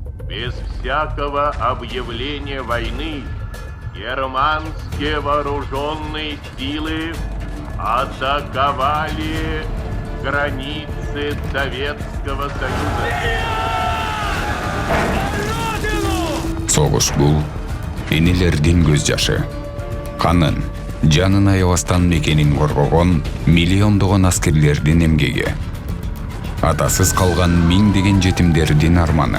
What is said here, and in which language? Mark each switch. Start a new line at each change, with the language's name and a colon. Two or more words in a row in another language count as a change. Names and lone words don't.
Russian: без всякого объявления войны германские вооруженные силы атаковали границы Советского Союза.
Kyrgyz: Согуш бул энелердин көз жашы. Канын, жанын аябастан мекенин коргогон миллиондогон аскерлердин эмгеги. Атасыз калган миңдеген жетимдердин арманы.